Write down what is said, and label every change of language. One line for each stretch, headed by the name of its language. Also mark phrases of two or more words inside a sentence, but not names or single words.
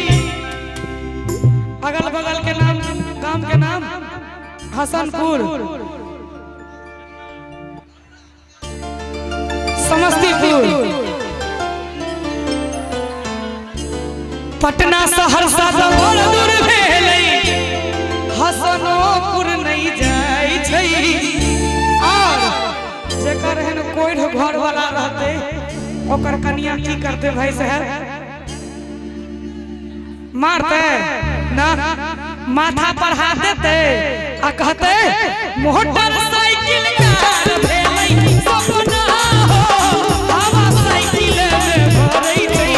Maithili: अगल बगल के नाम गांव के नाम हसनपुर समस्तीपुर पटना सहरसा त बड़ दूर भेलै। हसनपुर नहीं जाई छै। और जेकर है न कोई घर वाला रहते ओकर कन्या की करते भाई साहब मारते ना माथा पर हाथ देते आ कहते मोटरसाइकिल कार भेलै सपना हो हवा साइकिल में भरै छै।